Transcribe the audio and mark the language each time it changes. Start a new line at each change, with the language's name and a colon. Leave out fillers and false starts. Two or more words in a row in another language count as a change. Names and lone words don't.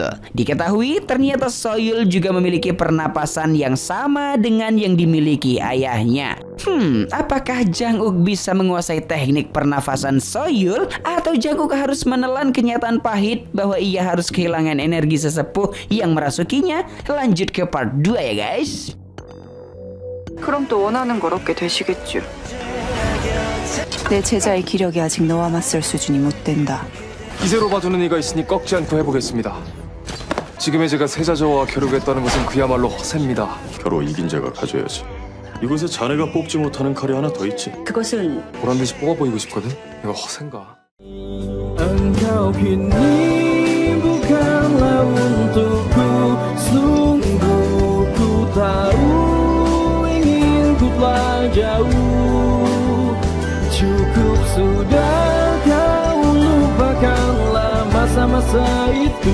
Indonesian: Diketahui ternyata Soyul juga memiliki pernapasan yang sama dengan yang dimiliki ayahnya. Apakah Jang Uk bisa menguasai teknik pernafasan Soyul, atau Jang Uk harus menelan kenyataan pahit bahwa ia harus kehilangan energi sesepuh yang merasukinya? Lanjut ke part 2 ya guys.
Korean: 그럼 또 원하는 걸 얻게 되시겠죠. 내 제자의 기력이 아직 너와 맞설 수준이 못 된다. 기세로 봐주는 이가 있으니 꺾지 않고 해보겠습니다. 지금의 제가 세자저와 겨루겠다는 것은 그야말로 허세입니다. 겨루 이긴 자가 가져야지. 이곳에 자네가 뽑지 못하는 칼이 하나 더 있지. 그것은 보란듯이 뽑아 보이고 싶거든? 이거 허세인가?
Indonesian: Engkau kini bukanlah untukku. Sungguh ku tahu ingin ku telah jauh. Cukup sudah kau lupakanlah masa-masa itu.